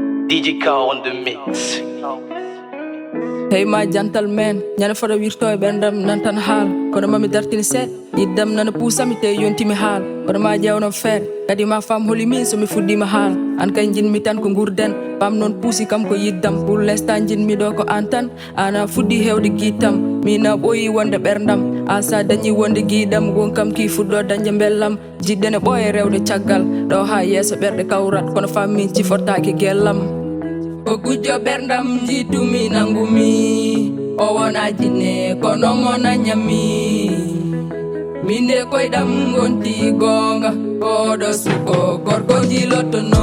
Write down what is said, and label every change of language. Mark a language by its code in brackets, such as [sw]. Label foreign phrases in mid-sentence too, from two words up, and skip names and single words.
[en] DJ Car on the mix. Hey my gentleman, [ff] nyana fara wirto e ɓerndam nan tan haal kono mami dartini seeɗa yiddam nana puusami te yontimi haal kono ma ƴewno feere kadi ma fam holi min somi fuɗɗima haal an kay jinmi tan ko gurden pam noon puusi kam ko yiddam [fr] pour l'instant [ff] jinmi ɗo ko an tan ana fuɗɗi hewde guittam mina ɓooyi wonde ɓerndam asa dañi wonde guiɗam gon kam ki fuɗɗo dañde bellam jiɗɗene ɓooye rewde caggal ɗo ha yeeso ɓerɗe kawrat kono fam min cifortaki gellam ko gujjo ɓerndam jiitumi nangumi o wona jinne kono mona ñammi minde koyɗam gonti gonga oɗo suko gorko jilottono